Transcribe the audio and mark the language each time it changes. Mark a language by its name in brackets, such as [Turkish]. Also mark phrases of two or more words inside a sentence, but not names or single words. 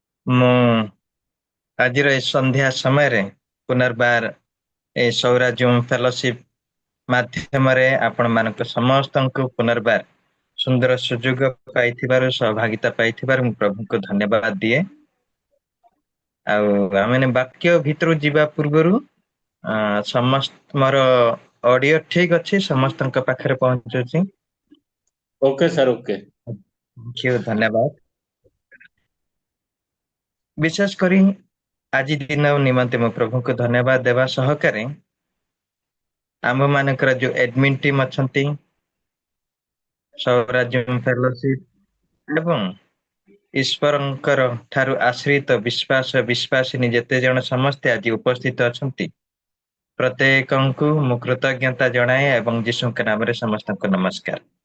[Odia] ମୁଁ ଆଜିର ଏ ସନ୍ଧ୍ୟା ସମୟରେ ପୁନର୍ବାର ଏ ସୌରାଜୁମ ଫେଲୋସିପ ମାଧ୍ୟମରେ ଆପଣମାନଙ୍କ ସମସ୍ତଙ୍କୁ ପୁନର୍ବାର ସୁନ୍ଦର ସୁଯୋଗ ପାଇଥିବାରୁ ସହଭାଗିତା ପାଇଥିବାରୁ ମୁଁ ପ୍ରଭୁଙ୍କୁ ଧନ୍ୟବାଦ ଦିଏ। ଆଉ ଆମେ ବାକ୍ୟ ଭିତରୁ ଯିବା ପୂର୍ବରୁ ସମସ୍ତ ମୋର ଅଡିଓ ଠିକ ଅଛି ସମସ୍ତଙ୍କ ପାଖରେ ପହଞ୍ଚୁଛି। [English] OK sir OK. [Odia] ଧନ୍ୟବାଦ। ବିଶେଷ କରି ଆଜି ଦିନ ନିମନ୍ତେ ମୁଁ ପ୍ରଭୁଙ୍କୁ ଧନ୍ୟବାଦ ଦେବା ସହକାରେ ଆମ ମାନଙ୍କର ଯୋଉ ଏଡମିନ୍ ଟିମ୍ ଅଛନ୍ତି ସୌରାଜ୍ୟ ଫେଲୋସିପ ଏବଂ ଈଶ୍ୱରଙ୍କର ଠାରୁ ଆଶ୍ରିତ ବିଶ୍ୱାସିନୀ ଯେତେ ଜଣ ସମସ୍ତେ ଆଜି ଉପସ୍ଥିତ ଅଛନ୍ତି ପ୍ରତ୍ୟେକଙ୍କୁ ମୁଁ କୃତଜ୍ଞତା ଜଣାଏ ଏବଂ ଯୀଶୁଙ୍କ ନାମରେ ସମସ୍ତଙ୍କୁ ନମସ୍କାର।